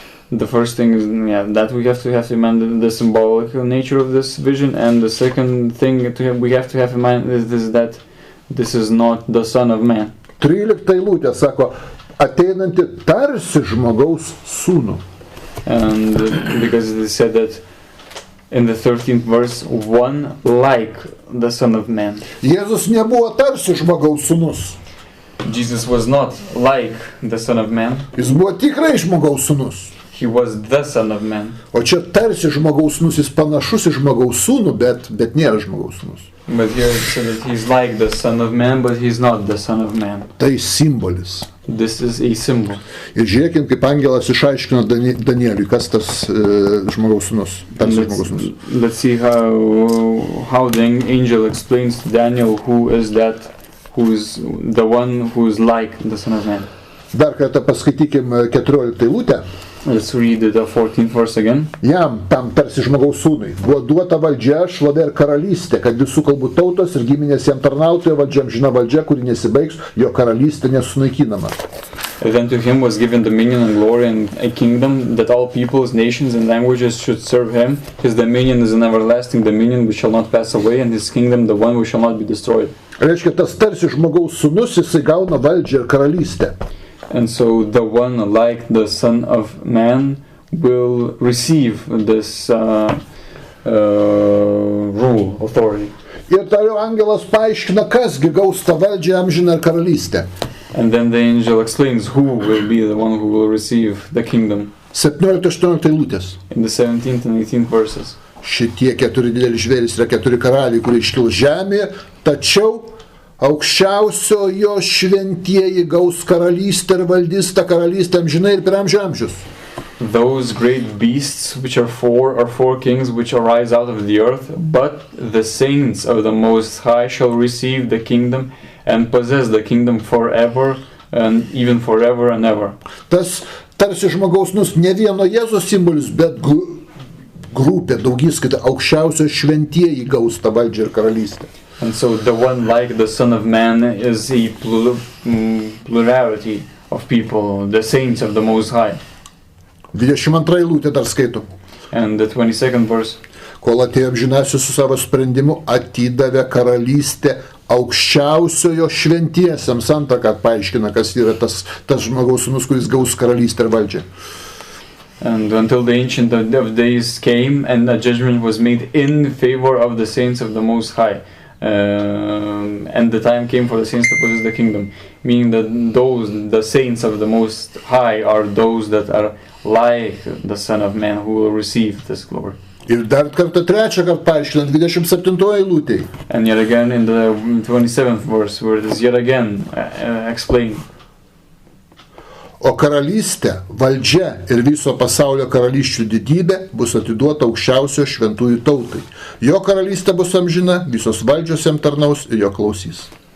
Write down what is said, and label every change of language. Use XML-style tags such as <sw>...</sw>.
<en>The first thing is that we have to have in mind the symbolic nature of this vision, and the second thing we have to have in mind is that this is not the Son of Man.</en> <lt>13 eilutė sako, ateinanti tarsi žmogaus sūnų.</lt> <en>And because it is said that in the 13th verse, one like the Son of Man.</en> <lt>Jėzus nebuvo tarsi žmogaus sūnus.</lt> <en>Jesus was not like the Son of Man.</en> <lt>Jis buvo tikrai žmogaus sūnus.</lt> <en>He was the Son of Man.</en> <lt>O čia tarsi žmogaus sūnus, jis panašus į žmogaus sūnų, bet nėra žmogaus sūnus.</lt> <en>But here it said that he's like the Son of Man, but he's not the Son of Man.</en> <lt>Tai simbolis.</lt> <en>This is a symbol.</en> <lt>Ir žiūrėkim, kaip angelas išaiškino Danieliui, kas tas žmogaus sūnus.</lt> <en>Let's see how the angel explains to Daniel who is the one who is like the Son of Man.</en> <lt>Dar kartą paskaitykim 14 eilutę.</lt> <en>Let's read the 14th verse again.</en> <lt>Jam, tam tarsi žmogaus sūnui, buvo duota valdžia, šlovė ir karalystė, kad visų kalbų tautos ir giminės jam tarnautų, jo valdžia amžina valdžia, kuri nesibaigs, jo karalystė nesunaikinama.</lt> <en>Then to him was given dominion and glory and a kingdom, that all peoples, nations and languages should serve him. His dominion is an everlasting dominion which shall not pass away, and his kingdom the one which shall not be destroyed.</en> <lt>Reiškia, tas tarsi žmogaus sūnus, jisai gauna valdžią ir karalystę.</lt> <en>And so the one like the Son of Man will receive this rule, authority.</en> <lt>Ir toliau angelas paaiškina, kasgi gaus tą valdžią amžiną ir karalystę.</lt> <en>And then the angel explains who will be the one who will receive the kingdom.</en> <lt>17-18 eilutės.</lt> <en>In the 17th and 18th verses.</en> <lt>Šitie 4 dideli žvėrys yra 4 karaliai, kurie iškils žemėje, tačiau aukščiausio jo šventieji gaus karalystę ir valdys tą karalystę amžinai ir per amžių amžius.</lt> <en>those great beasts which are four kings which arise out of the earth, but the saints of the Most High shall receive the kingdom and possess the kingdom forever and even forever and ever.</en> <lt>Tas tarsi žmogaus nus ne vieno Jėzaus simbolis, bet grupė, daugiskaita, aukščiausio šventieji gaus tą valdžią ir karalystę.</lt> <en>And so the one like the Son of Man is a plurality of people, the saints of the Most High.</en> <lt>22 eilutė dar skaito.</lt> <en>And the 22nd verse.</en> <lt>Kol atėjo amžinasis su savo sprendimu, atidavė karalystę aukščiausiojo šventiesiems. Antrą kartą paaiškina, kas yra tas žmogaus sūnus, kuris gaus karalystę ir valdžią.</lt> <en>And until the Ancient of Days came and a judgment was made in favor of the saints of the Most High. And the time came for the saints to possess the kingdom, meaning that the saints of the Most High are those that are like the Son of Man who will receive this glory.</en> <lt>Ir dar kartą trečią kartą paaiškinant 27 eilutėje.</lt> <en>And yet again in the 27th verse where it is yet again explained.</en> <lt>O karalystė, valdžia ir viso pasaulio karalysčių didybė bus atiduota aukščiausio šventųjų tautai. Jo karalystė bus amžina, visos valdžios jam tarnaus ir jo klausys.</lt>